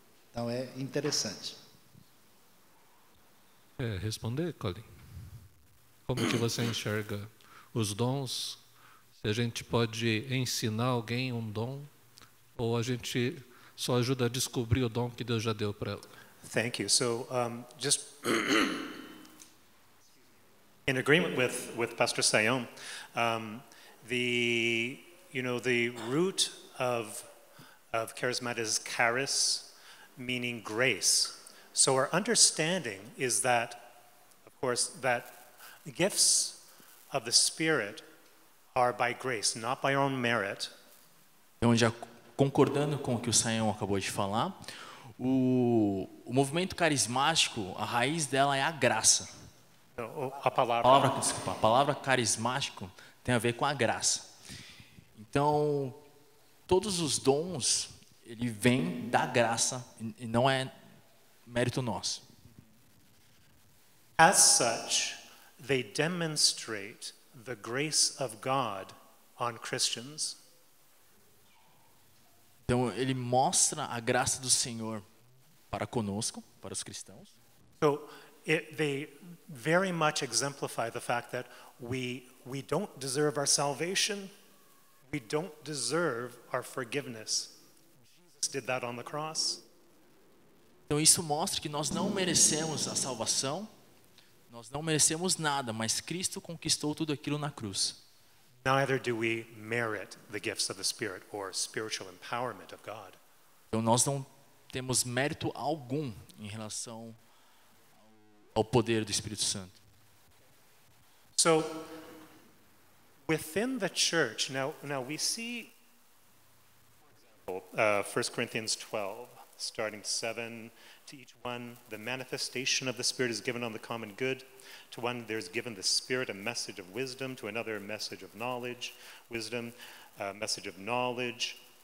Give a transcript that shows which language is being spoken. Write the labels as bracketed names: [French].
[Portuguese] Então é interessante. Responder, Colin? Como que você enxerga os dons? Se a gente pode ensinar alguém um dom, ou a gente só ajuda a descobrir o dom que Deus já deu para ela? [English] Thank you. So just in agreement with Pastor Sayom, the root of charismatic is charis, meaning grace. So our understanding is that, of course, that the gifts of the Spirit are by grace, not by our own merit. [Portuguese] Então, já concordando com o que o Sayão acabou de falar, o movimento carismático, a raiz dela é a graça. A palavra. A palavra carismático tem a ver com a graça. Então, todos os dons, ele vem da graça e não é mérito nosso. [English] As such, they demonstrate the grace of God on Christians. [Portuguese] Então, ele mostra a graça do Senhor para conosco, para os cristãos. [English] So, they very much exemplify the fact that we don't deserve our salvation. We don't deserve our forgiveness. Jesus did that on the cross. [Portuguese] Então isso mostra que nós não merecemos a salvação, nós não merecemos nada, mas Cristo conquistou tudo aquilo na cruz. [English] Neither do we merit the gifts of the Spirit or spiritual empowerment of God. [Portuguese] Então nós não temos mérito algum em relação ao poder do Espírito Santo. [English] So, within the church, now we see, for example, 1 Corinthians 12, starting 7, to each one the manifestation of the Spirit is given on the common good. To one there's given the Spirit a message of wisdom, to another a message of knowledge, wisdom, a message of knowledge.